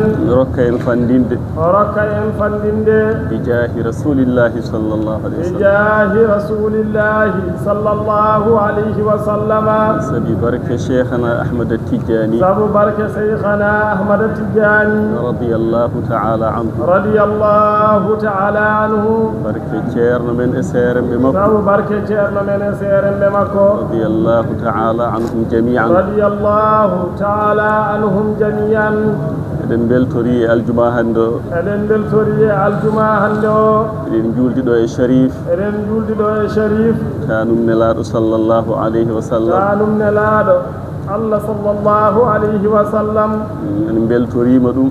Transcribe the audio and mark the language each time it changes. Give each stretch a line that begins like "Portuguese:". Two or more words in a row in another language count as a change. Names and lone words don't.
Fula: rokka en fandinde o rokka en fandinde
Arabic: بجاه رسول الله صلى الله عليه وسلم بجاه رسول الله صلى الله عليه وسلم
Fula: sabi barke cheikhana ahmad tijani sabu barke cheikhana ahmad tijani
Arabic: رضي الله تعالى عنه رضي الله تعالى عنه
Fula: barke ceerno men e seeremɓe makko sabu barke ceerno men e seeremɓe makko
Arabic: رضي الله تعالى عنهم جميعا رضي الله تعالى عنهم جميعا
Fula: eɗen beltori e aljuma hande o eɗen beltori e aljuma hande o eɗen juldiɗo e sharif eɗen juldiɗo e sharif tanum nelaɗo
Arabic: صلى الله عليه وسلم
Fula: tanum nelaɗo Allah
Arabic: صلى الله عليه وسلم
Fula: en beltorima ɗum